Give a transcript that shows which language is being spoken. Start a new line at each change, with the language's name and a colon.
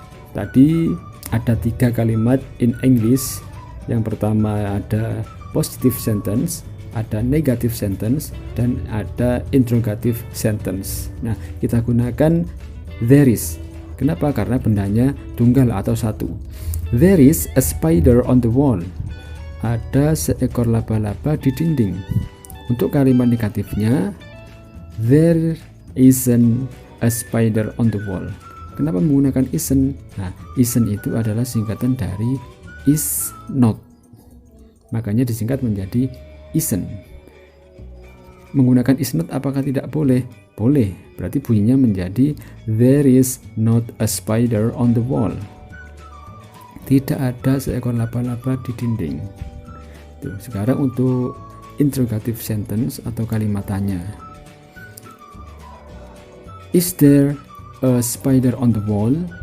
Indonesian: Tadi ada 3 kalimat in English. Yang pertama ada positive sentence, ada negative sentence, dan ada interrogative sentence. Nah, kita gunakan there is. Kenapa? Karena bendanya tunggal atau satu.
English: There is a spider on the wall.
Indonesian: Ada seekor laba-laba di dinding. Untuk kalimat negatifnya,
English: there isn't a spider on the wall.
Indonesian: Kenapa menggunakan isn't? Nah, isn't itu adalah singkatan dari is not. Makanya disingkat menjadi isn't. Menggunakan is not apakah tidak boleh? Boleh. Berarti bunyinya menjadi
English: there is not a spider on the wall.
Indonesian: Tidak ada seekor laba-laba di dinding. Tuh, sekarang untuk interrogative sentence atau kalimat tanya.
English: Is there a spider on the wall?